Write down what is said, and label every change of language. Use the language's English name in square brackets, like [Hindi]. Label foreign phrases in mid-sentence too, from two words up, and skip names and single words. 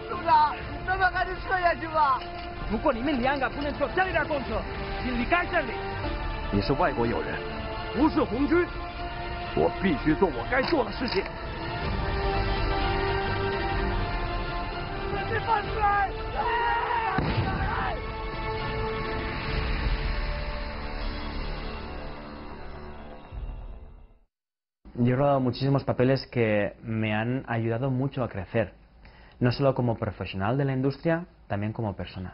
[Chinese] 组长，咱们还是撤下去吧。如果你们2个不能坐这里的公车，请离开这里。你是外国友人，不是红军，我必须做我该做的事情。你放出来！ [Spanish] Yo he rodado muchísimos papeles que me han ayudado mucho a crecer, no solo como profesional de la industria, también como persona.